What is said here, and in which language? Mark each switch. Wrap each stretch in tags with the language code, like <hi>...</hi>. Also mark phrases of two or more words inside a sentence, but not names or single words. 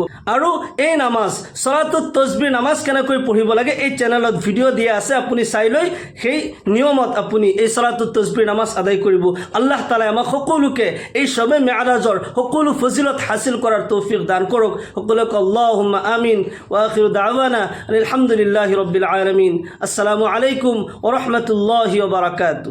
<as>আৰু এই নামাজ সালাতুত তসবিহ নামাজ কেনেকৈ পঢ়িব লাগে এই চেনেলত ভিডিঅ' দিয়া আছে, আপুনি চাই লৈ সেই নিয়মত আপুনি এই সালাতুত তসবিহ নামাজ আদায় কৰিব। আল্লাহ তাআলাই আমাক সকলোকে এই সবে মেৰাজৰ সকলো ফজিলত হাসিল কৰাৰ তৌফিক দান কৰক।</as> <ar>সকলোকে اللهم آمين وآخر دعوانا الحمد لله رب العالمين. السلام عليكم ورحمة الله وبركاته.</ar>